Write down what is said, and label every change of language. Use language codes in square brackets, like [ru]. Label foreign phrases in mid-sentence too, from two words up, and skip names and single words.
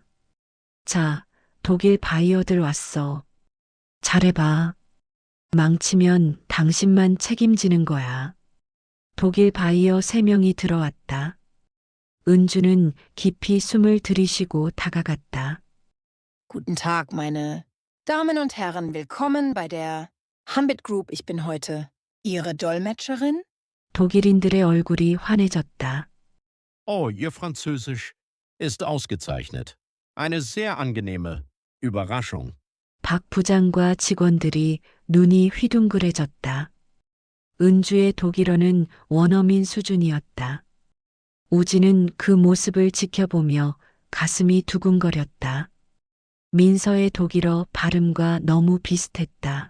[ko] 자, 독일 바이어들 왔어. 잘해봐. 망치면 당신만 책임지는 거야. 독일 바이어 3명이 들어왔다. 은주는 깊이 숨을 들이쉬고 다가갔다. [de] Guten Tag, meine Damen und Herren. Willkommen bei der Hambit Group. Ich bin heute Ihre Dolmetscherin. [ko] 독일인들의 얼굴이 환해졌다. [de] Oh, Ihr Französisch ist ausgezeichnet. Eine sehr angenehme Überraschung. [ko] 박 부장과 직원들이 눈이 휘둥그레졌다. 은주의 독일어는 원어민 수준이었다. 우진은 그 모습을 지켜보며 가슴이 두근거렸다. 민서의 독일어 발음과 너무 비슷했다.